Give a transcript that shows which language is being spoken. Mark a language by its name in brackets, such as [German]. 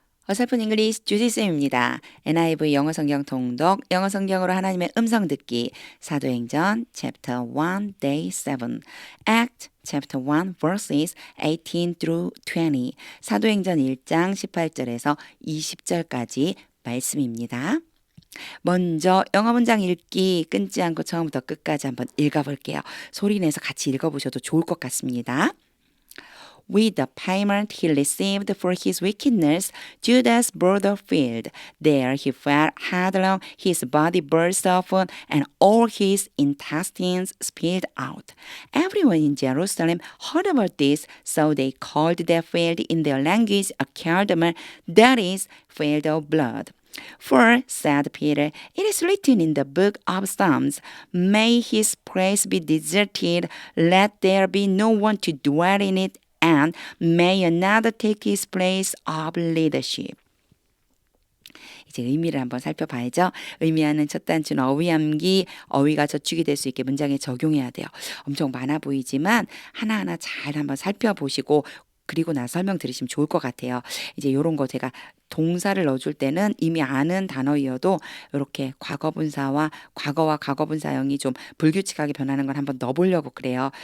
[Korean] 어설픈 잉글리시 주지쌤입니다. NIV 영어 성경 통독, 영어 성경으로 하나님의 음성 듣기, 사도행전 [English] chapter 1 day 7, act chapter 1 verses 18 through 20, [Korean] 사도행전 1장 18절에서 20절까지 말씀입니다. 먼저 영어 문장 읽기 끊지 않고 처음부터 끝까지 한번 읽어볼게요. 소리 내서 같이 읽어보셔도 좋을 것 같습니다. [English] With the payment he received for his wickedness, Judas brought the field. There he fell headlong, his body burst open, and all his intestines spilled out. Everyone in Jerusalem heard about this, so they called that field in their language a Akeldama, that is, field of blood. For, said Peter, it is written in the book of Psalms, may his praise be deserted, let there be no one to dwell in it, and may another take his place of leadership. [Korean] 이제 의미를 한번 살펴봐야죠. 의미하는 첫 단추는 어휘함기, 어휘가 저축이 될 수 있게 문장에 적용해야 돼요. 엄청 많아 보이지만 하나하나 잘 한번 살펴보시고 그리고 나서 설명 들으시면 좋을 것 같아요. 이제 이런 거 제가 동사를 넣어줄 때는 이미 아는 단어이어도 이렇게 과거분사와 과거분사형이 좀 불규칙하게 변하는 걸 한번 넣어보려고 그래요.